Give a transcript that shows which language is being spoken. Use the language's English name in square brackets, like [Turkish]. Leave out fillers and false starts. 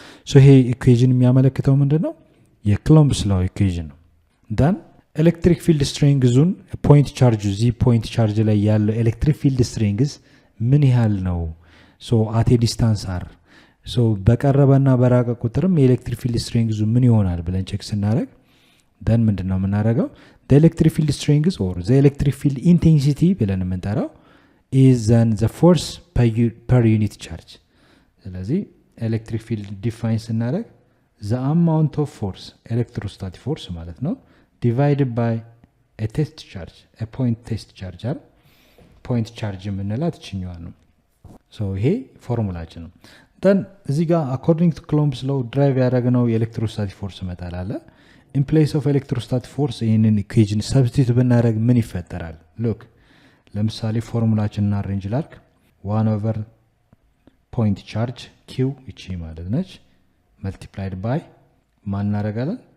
[Amharic] ሶ ይሄ ኢኩዌዥን የሚያመለክተው ምንድነው? የኮሎምበስ ሎው ኢኩዌዥን ነው። ዳን ኤሌክትሪክ ፊልድ ስትሬንግዙን ፖይንት ቻርጅ ዚ ፖይንት ቻርጅ ላይ ያለው ኤሌክትሪክ ፊልድ ስትሬንግዝ ምን ያህል ነው? ሶ አቴ ዲስታንስ አር ሶ በቀረበና በራቀ ቁጥርም የኤሌክትሪክ ፊልድ ስትሬንግዙ ምን ይሆናል ብለን ቼክ ስናደርግ ደን ምንድነው የምናደርገው? [English] the electric field strength or the electric field intensity ብለን የምንጠራው is then the force per unit charge። [Amharic] ስለዚህ ኤሌክትሪክ ፊልድ ዲፋይን ስናደርግ [English] the amount of force electrostatic force [Amharic] ማለት ነው [English] divided by a test charge a point test charge [Amharic] አይደል? point charge የምንላት እችኛዋ ነው። ሶ ይሄ ፎርሙላችን ነው። then እዚህ ጋር [English] according to Coulomb's law [Amharic] ድራይቭ ያደረግነው የኤሌክትሮስታቲክ ፎርስ መጣል አለ። [English] in place of electrostatic force [Amharic] ይህንን ኢኩዌዥን ሰብስቲቱት ብናደርግ ምን ይፈጠራል? ሉክ ለምሳሌ ፎርሙላችንን አሬንጅ ላድርግ። 1/point ቻርጅ ኪው እቺ ማለት ነች [English] multiplied by [Amharic] ማን እናደርጋለን?